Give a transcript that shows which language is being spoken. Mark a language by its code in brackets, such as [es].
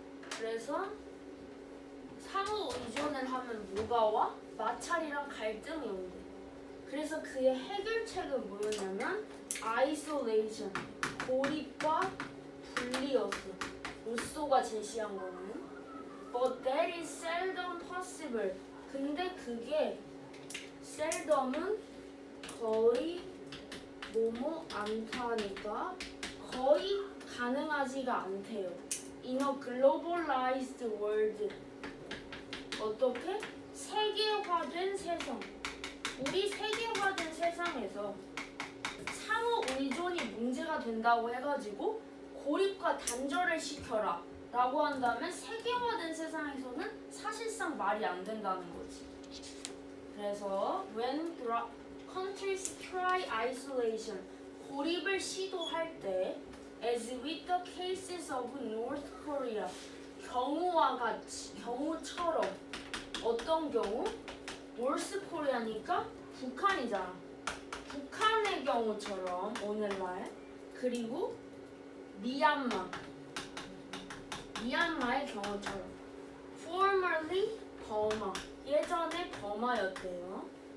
[ko] 그래서 상호 의존을 하면 뭐가 와? 마찰이랑 갈등이 온대. 그래서 그의 해결책은 뭐였냐면 isolation, 고립과 분리였어. 루소가 제시한 거는. [en] But that is seldom possible. [ko] 근데 그게 seldom은 거의 뭐뭐 않다니까 거의 가능하지가 않대요. [en] In a globalized world. [ko] 어떻게? 세계화된 세상. 우리 세계화된 세상에서 상호 의존이 문제가 된다고 해가지고 고립과 단절을 시켜라 라고 한다면 세계화된 세상에서는 사실상 말이 안 된다는 거지. 그래서 [en] when countries try isolation, [ko] 고립을 시도할 때 [en] as with the cases of North Korea, [ko] 경우와 같이, 경우처럼 어떤 경우? North Korea니까 북한이잖아. 북한의 경우처럼 오늘날 그리고 미얀마의 경우처럼 formerly 버마 예전에 버마였대요.